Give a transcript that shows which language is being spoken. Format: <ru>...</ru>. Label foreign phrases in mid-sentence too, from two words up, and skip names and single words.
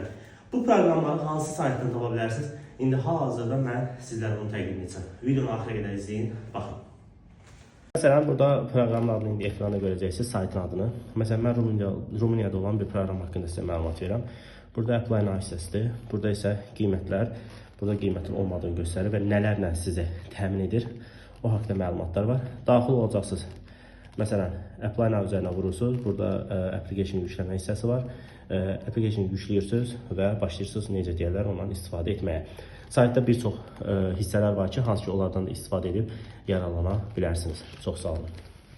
<az>Bu proqramları hansı saytdan tapa bilərsiniz? İndi hal-hazırda mən sizlərə bunu təqdim edəcəm. Videonu axıra qədər izləyin, baxın. Məsələn, burada proqramın adını indi ekranda görəcəksiniz, saytın adını. Məsələn, mən Rumuniyada olan bir proqram haqqında sizə məlumat verirəm. Burada</az> <en>apply now</en> <az>hissəsidir. Burada isə qiymətlər, burada qiymətin olmadığını göstərir və nələrlə sizə təmin edir. O haqda məlumatlar var. Daxil olacaqsınız. Məsələn,</az> <en>apply now</en> <az>üzərinə vurursunuz. Burada application yükləmə hissəsi var. Application yükləyirsiniz və başlayırsınız necə deyirlər ondan istifadə etməyə. Saytda bir çox hissələr var ki, hansı ki onlardan da istifadə edib yararlana bilərsiniz. Çox sağ olun.</az>